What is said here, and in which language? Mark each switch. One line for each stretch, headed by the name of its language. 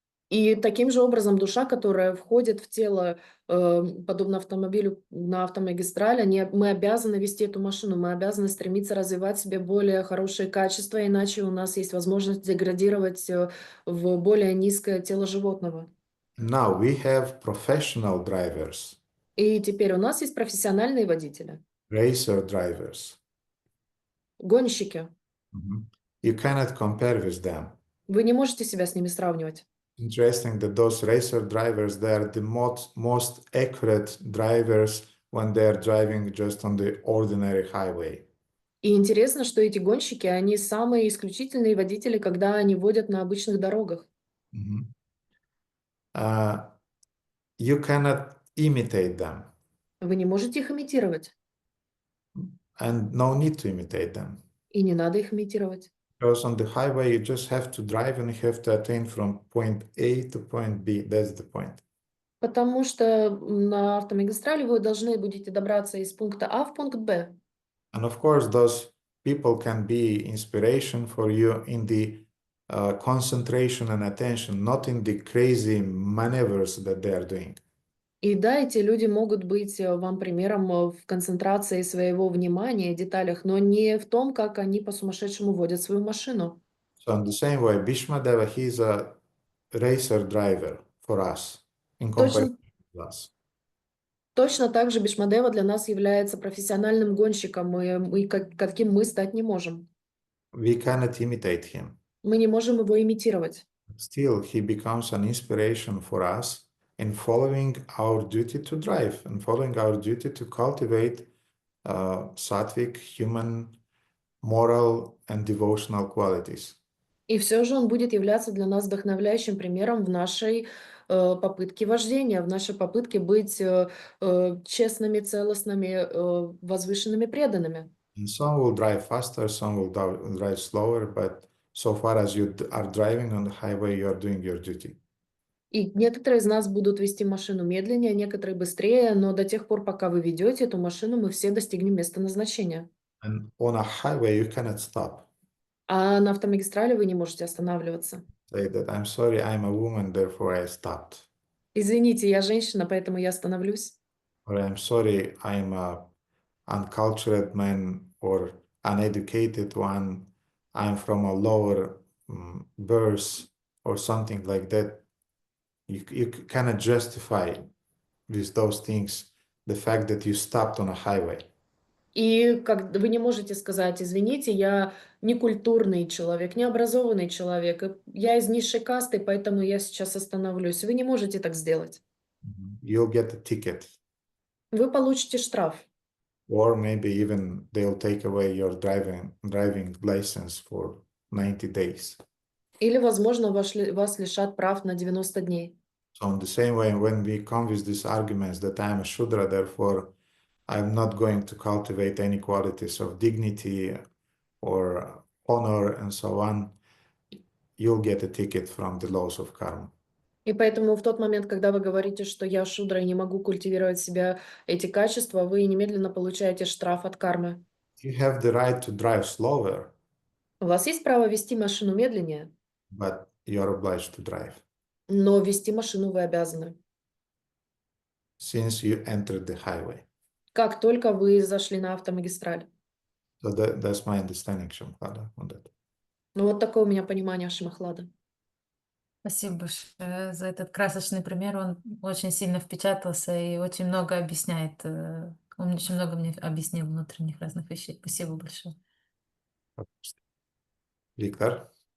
Russian: И таким же образом душа, которая входит в тело, подобно автомобилю на автомагистрали, мы обязаны вести эту машину, мы обязаны стремиться развивать в себе более хорошие качества, иначе у нас есть возможность деградировать в более низкое тело животного.
English: Now we have professional drivers,
Russian: И теперь у нас есть профессиональные водители,
English: racer drivers.
Russian: гонщики.
English: You cannot compare with them.
Russian: Вы не можете себя с ними сравнивать.
English: Interesting that those racer drivers, they are the most accurate drivers when they are driving just on the ordinary highway.
Russian: И интересно, что эти гонщики, они самые исключительные водители, когда они водят на обычных дорогах.
English: You cannot imitate them,
Russian: Вы не можете их имитировать.
English: and no need to imitate them.
Russian: И не надо их имитировать.
English: Because on the highway, you just have to drive and you have to attain from point A to point B. That's the point.
Russian: Потому что на автомагистрали вы должны будете добраться из пункта А в пункт Б.
English: And of course, those people can be inspiration for you in the concentration and attention, not in the crazy maneuvers that they are doing.
Russian: И да, эти люди могут быть вам примером в концентрации своего внимания, деталях, но не в том, как они по-сумасшедшему водят свою машину.
English: So in the same way, Bhīṣmadeva, he's a racer driver for us in comparison to us.
Russian: Точно так же Бhīṣmadeva для нас является профессиональным гонщиком, и каким мы стать не можем.
English: We cannot imitate him.
Russian: Мы не можем его имитировать.
English: Still, he becomes an inspiration for us in following our duty to drive and following our duty to cultivate sattvic, human, moral, and devotional qualities.
Russian: И все же он будет являться для нас вдохновляющим примером в нашей попытке вождения, в нашей попытке быть честными, целостными, возвышенными, преданными.
English: And some will drive faster, some will drive slower, but so far as you are driving on the highway, you are doing your duty.
Russian: И некоторые из нас будут вести машину медленнее, некоторые быстрее, но до тех пор, пока вы ведете эту машину, мы все достигнем места назначения.
English: And on a highway, you cannot stop.
Russian: А на автомагистрали вы не можете останавливаться.
English: Say that, I'm sorry, I'm a woman, therefore I stopped.
Russian: Извините, я женщина, поэтому я остановлюсь.
English: Or I'm sorry, I'm a uncultured man or uneducated one. I'm from a lower birth or something like that. You cannot justify with those things the fact that you stopped on a highway.
Russian: И как вы не можете сказать, извините, я некультурный человек, необразованный человек, я из низшей касты, поэтому я сейчас остановлюсь. Вы не можете так сделать.
English: You'll get a ticket.
Russian: Вы получите штраф.
English: Or maybe even they'll take away your driving license for 90 days.
Russian: Или, возможно, вас лишат прав на 90 дней.
English: So in the same way, when we come with these arguments that I'm a Shudra, therefore I'm not going to cultivate any qualities of dignity or honor and so on, you'll get a ticket from the laws of karma.
Russian: И поэтому в тот момент, когда вы говорите, что я шудра и не могу культивировать в себя эти качества, вы немедленно получаете штраф от кармы.
English: You have the right to drive slower,
Russian: У вас есть право вести машину медленнее,
English: but you're obliged to drive
Russian: но вести машину вы обязаны.
English: since you entered the highway.
Russian: Как только вы зашли на автомагистраль.
English: So that's my understanding, Shamkhada, on that.
Russian: Ну вот такое у меня понимание Шимахлада. Спасибо большое за этот красочный пример. Он очень сильно впечатался и очень много объясняет. Он очень много мне объяснил внутренних разных вещей. Спасибо большое. Виктор?